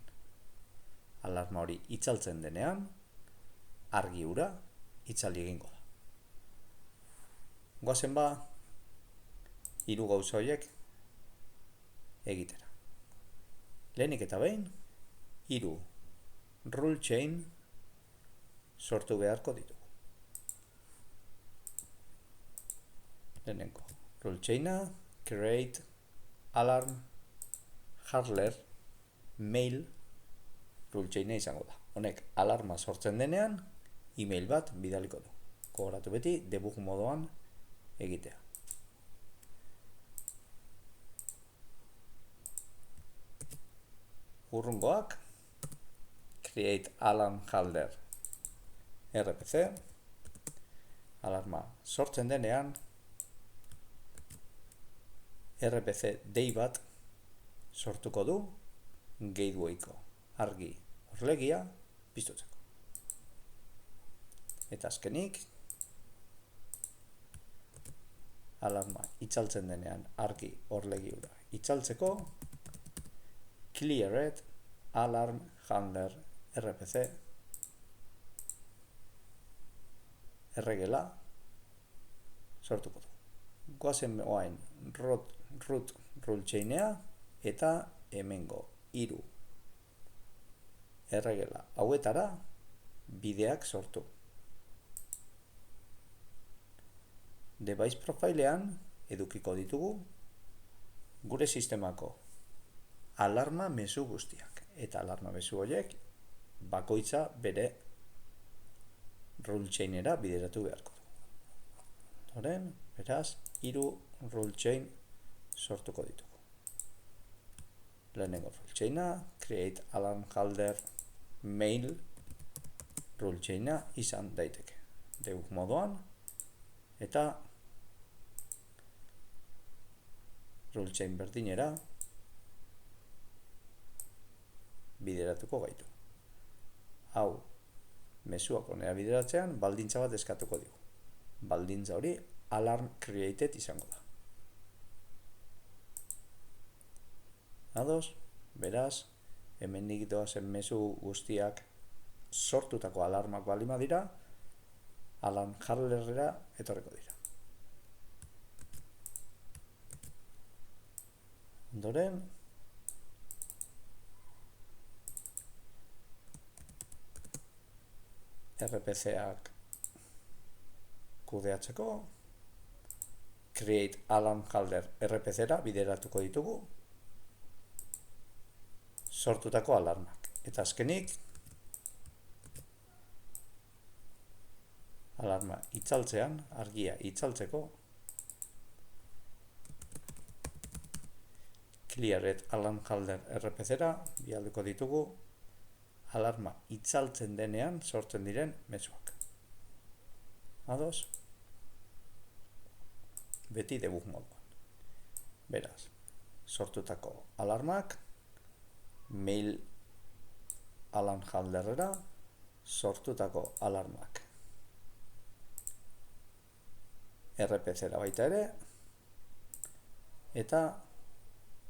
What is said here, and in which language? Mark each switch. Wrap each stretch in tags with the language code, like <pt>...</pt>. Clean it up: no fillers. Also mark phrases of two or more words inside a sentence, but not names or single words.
<eu>Alarma hori itzaltzen denean, argi hura itzali egingo da. Goazen ba, 3 gauza horiek egitera. Lehenik eta behin, 3</eu> <en>rule chain</en> <eu>sortu beharko ditugu. Lehenengo</eu> <en>rule chaina, create alarm handler mail rule chaina</en> <eu>izango da. Honek alarma sortzen denean, email bat bidaliko du. Gogoratu beti debug modoan egitea. Urrungoak,</eu> <en>create alarm handler RPC,</en> <eu>alarma sortzen denean, RPC dei bat sortuko du gatewayko argi orlegia piztutzeko. Eta azkenik, alarma itzaltzen denean argi orlegi hura itzaltzeko,</eu> <en>cleared alarm handler RPC</en> <eu>erregela sortuko du. Goazen oain</eu> <en>root rule chainea</en> <eu>eta hemengo 3 erregela hauetara bideak sortu.</eu> <en>Device profilean</en> <eu>edukiko ditugu gure sistemako alarma mezu guztiak. Eta alarma mezu horiek bakoitza bere</eu> <en>rule chainera</en> <eu>bideratu beharko du. Horren, beraz, 3</eu> <en>rule chain</en> <eu>sortuko ditugu. Lehenengo</eu> <en>rule chaina, create alarm handler mail rule chaina</en> <eu>izan daiteke. Debug modoan, eta</eu> <en>rule chain</en> <eu>berdinera bideratuko gaitu. Hau, mezuak honera bideratzean, baldintza bat eskatuko digu. Baldintza hori</eu> <en>alarm created</en> <eu>izango da. Ados, beraz, hemendik doazen mezu guztiak sortutako alarmak balima dira,</eu> <en>alarm handlerera</en> <eu>etorriko dira. Ondoren, RPC-ak kudeatzeko,</eu> <en>create alarm handler RPC-ra</en> <eu>bideratuko ditugu sortutako alarmak. Eta azkenik, alarma itzaltzean, argia itzaltzeko,</eu> <en>cleared alarm handler RPC-ra</en> <eu>bidaliko ditugu alarma itzaltzen denean sortzen diren mezuak. Ados? Beti debug moduan. Beraz, sortutako alarmak</eu> <en>mail alarm handlerera</en> <eu>sortutako alarmak RPC-ra baita ere, eta</eu>